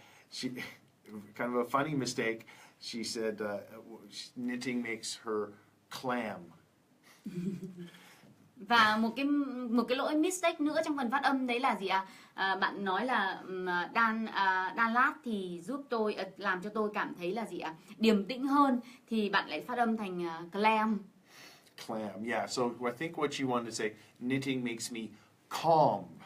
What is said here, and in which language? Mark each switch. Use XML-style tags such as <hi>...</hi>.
<en>She, kind of a funny mistake, she said knitting makes her clam.</en> <vi>Và một cái lỗi mistake nữa trong phần phát âm đấy là gì ạ? Bạn nói là đan lát thì giúp tôi làm cho tôi cảm thấy là gì ạ? Điềm tĩnh hơn, thì bạn lại phát âm thành clam.</vi> <en>Clam, yeah. So I think what she wanted to say, knitting makes me calm.</en>